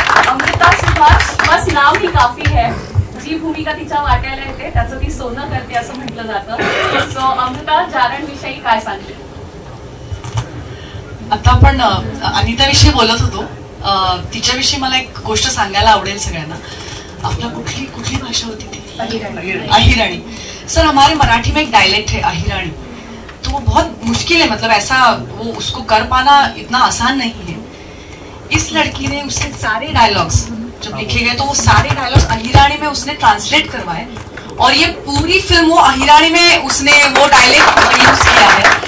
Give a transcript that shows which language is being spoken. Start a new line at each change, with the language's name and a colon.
Hindi: अमृता सुभाष, बस नाव ही काफी है.
Marathi: जी भूमिका तिच्या वाट्याला येते त्याचं ती सोनं करते असं म्हटलं जातं. सो अमृता, जारण विषयी काय सांगते? आता आपण अनिता विषयी बोलत होतो, तिच्याविषयी मला एक गोष्ट सांगायला आवडेल सगळ्यांना. आपला कुठली भाषा होती ती? अहिराणी.
Hindi: सर, हमारे मराठी में एक डायलेक्ट है अहिराणी, तो वो बहुत मुश्किल है, मतलब ऐसा वो उसको कर पाना इतना आसान नहीं है. इस लड़की ने उसके सारे डायलॉग्स जब लिखे गए तो वो सारे डायलॉग्स अहिराणी में उसने ट्रांसलेट करवाए और ये पूरी फिल्म वो अहिराणी में उसने वो डायलेक्ट यूज किया है.